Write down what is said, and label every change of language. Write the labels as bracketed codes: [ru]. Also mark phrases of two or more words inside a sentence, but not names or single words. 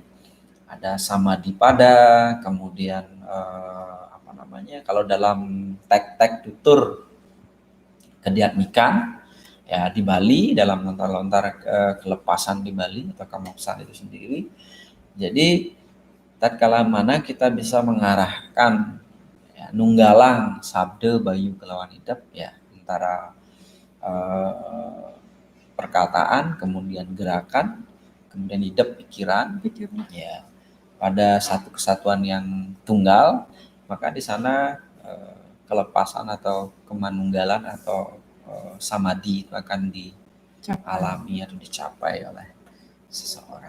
[id] Ada samadhi pada, kemudian kalau dalam tek-tek tutur kediatmikan ya di Bali, dalam lontar-lontar kelepasan di Bali atau kamoksan itu sendiri. Jadi tatkala mana kita bisa mengarahkan ya, [ban] nunggalang sabda bayu kelawan idep [id] ya, antara perkataan, kemudian gerakan, kemudian idep pikiran ya, pada satu kesatuan yang tunggal, maka di sana kelepasan atau kemanunggalan atau samadhi itu akan dialami atau dicapai oleh seseorang.